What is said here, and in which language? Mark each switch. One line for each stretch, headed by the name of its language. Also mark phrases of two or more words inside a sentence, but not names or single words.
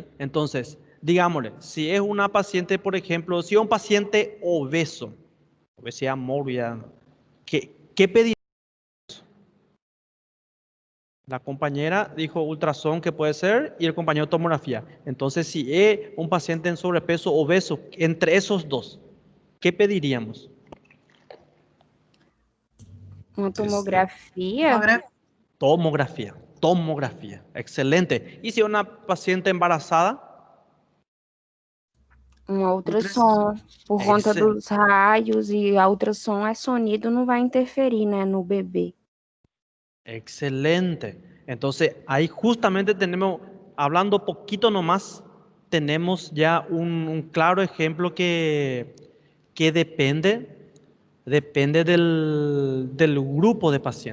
Spanish: Entonces, digámosle, si es una paciente, por ejemplo, si es un paciente obeso, obesidad mórbida, ¿qué pediría? La compañera dijo ultrasonido que puede ser y el compañero tomografía. Entonces, si es un paciente en sobrepeso obeso, entre esos dos, ¿qué pediríamos?
Portuguese: Uma TC. tomografia?
Spanish: Tomografía. Excelente. ¿Y si es una paciente embarazada?
Portuguese: Uma ultrassom. Por conta
Spanish: Excelente.
Portuguese: dos raios e a ultrassom é sonido, não vai interferir, né, no bebê.
Spanish: Excelente. Entonces, ahí justamente tenemos, hablando poquito nomás, tenemos ya un claro ejemplo que depende del grupo de pacientes.